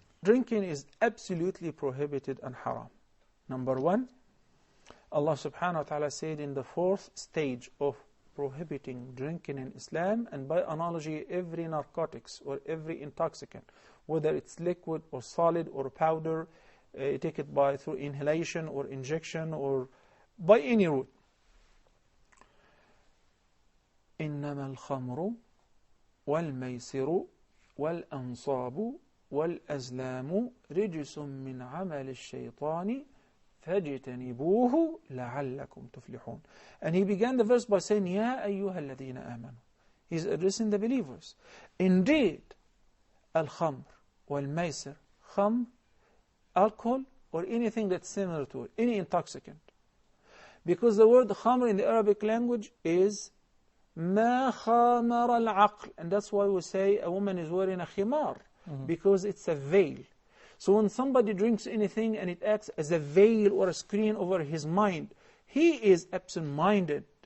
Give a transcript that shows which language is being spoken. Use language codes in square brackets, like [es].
[en] Drinking is absolutely prohibited and haram. Number one, Allah subhanahu wa ta'ala said in the fourth stage of prohibiting drinking in Islam, and by analogy every narcotics or every intoxicant, whether it's liquid or solid or powder, take it by through inhalation or injection or by any route. [ar] إنما الخمر والميسر والأنصاب والأزلام رجس من عمل الشيطان فاجتنبوه لعلكم تفلحون. [en] And he began the verse by saying, [ar] يا أيها الذين آمنوا. [en] He's addressing the believers. Indeed, [ar] الخمر والميسر, خمر, alcohol [en] or anything that's similar to it, any intoxicant. Because the word khamr in the Arabic language is [ar] ما خامر العقل, [en] and that's why we say a woman is wearing a khimar, because it's a veil. So when somebody drinks anything and it acts as a veil or a screen over his mind, he is absent-minded.